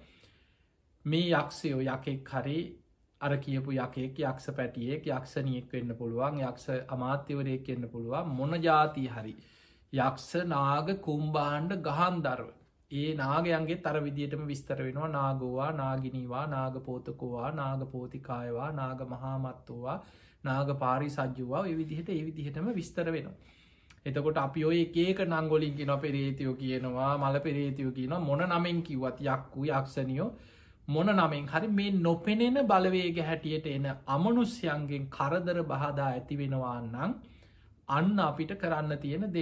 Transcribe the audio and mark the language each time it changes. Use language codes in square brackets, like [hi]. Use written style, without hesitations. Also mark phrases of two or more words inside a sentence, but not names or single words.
[si] මේ යක්ෂයෝ යකෙක් හරි අර කියපු යකෙක් යක්ෂ පැටියෙක් යක්ෂණියෙක් වෙන්න පුළුවන් යක්ෂ අමාත්‍යවරයෙක් වෙන්න පුළුවන් මොන ජාතිය හරි යක්ෂ නාග කුම්භාණ්ඩ ගහන්දරව ඒ නාගයන්ගේ තර විදියටම විස්තර වෙනවා [pi] නාගෝවා නාගිනීවා නාග පෝතකෝවා නාග පෝතිකායවා නාග මහාමත්තෝවා නාග පාරිසජ්ජුවා [si] ඒ විදිහටම විස්තර වෙනවා. එතකොට අපි ඔය ඒක නංගොලින් කියන පෙරේතියෝ කියනවා මල පෙරේතියෝ කියනවා මොන නමෙන් කිව්වත් යක්කු යක්ෂණියෝ මොන නමෙන් හරි මේ නොපෙනෙන බලවේග හැටියට එන අමනුස්්‍යයන්ගෙන් කරදර බහදා ඇති වෙනවා නම් අන්න අපිට කරන්න තියෙන දේ.